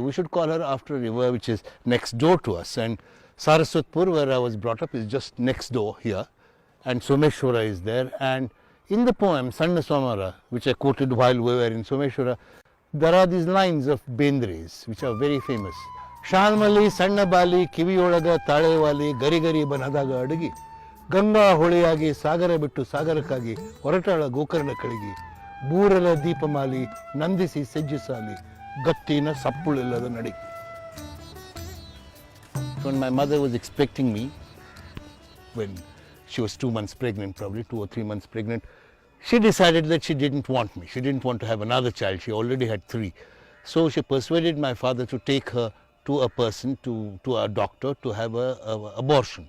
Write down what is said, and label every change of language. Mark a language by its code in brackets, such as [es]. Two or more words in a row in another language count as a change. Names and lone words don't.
[en] We should call her after a river which is next door to us. And Saraswatpur, where I was brought up, is just next door here. And Someshwara is there. And in the poem, Sanna Swamara, which I quoted while we were in Someshwara, there are these lines of Bendre's which are very famous. [kn] ಶಾಲ್ಮಲಿ, ಸಣ್ಣ ಬಾಲಿ, ಕಿವಿಯೊಳಗ, ತಲೆವಾಲಿ, ಗರಿ ಗರಿ ಬನದಾಗ ಅಡಗಿ. ಗಂಗಾ ಹೊಳೆಯಾಗಿ ಸಾಗರ ಬಿಟ್ಟು ಸಾಗರಕ್ಕಾಗಿ ಹೊರಟಾಳ ಗೋಕರ್ಣ ಕಳಿಗಿ ಬೂರಲ ದೀಪಮಾಲಿ ನಂದಿಸಿ ಸಜ್ಜಿಸಾಲಿ ಗಟ್ಟಿನ ಸಪ್ಪುಳಿಲ್ಲದ ನಡಿ. [en] When my mother was expecting me, when she was 2 months pregnant, probably 2 or 3 months pregnant, she decided that she didn't want me. She didn't want to have another child. She already had 3. So she persuaded my father to take her to a person, to a doctor, to have an abortion.